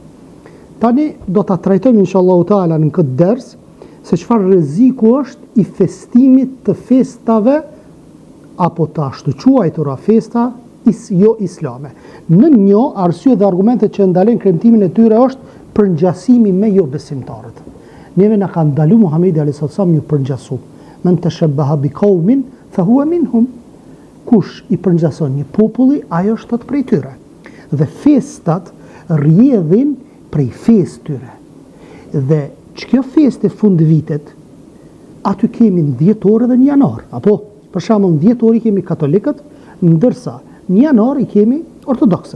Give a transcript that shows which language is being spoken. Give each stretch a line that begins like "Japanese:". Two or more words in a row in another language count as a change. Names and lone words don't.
Albanian: Tani do ta trajtojmë
Arabic: إن شاء الله تعالى
Albanian: në këtë ders se çfarë rreziku është i festimit të festave apo të ashtu quajtura festa jo islame. Në një arsye dhe argumentet që ndalojnë kremtimin e tyre është përngjasimi me jo besimtarët. Neve na ka ndalu Muhamedi
Arabic: عليه السلام
Albanian: ju përngjasu.
Arabic: من تشبه بقوم فهو منهم.
Albanian: Kush i përngjason një populli, ajo është prej tyre. Dhe festat rrjedhin prej festë tyre. Dhe ç'kjo festë e fundvitet, aty kemi në dhjetor dhe në janar. Apo, për shembull, në dhjetor i kemi katolikët, ndërsa në janar i kemi ortodoksët.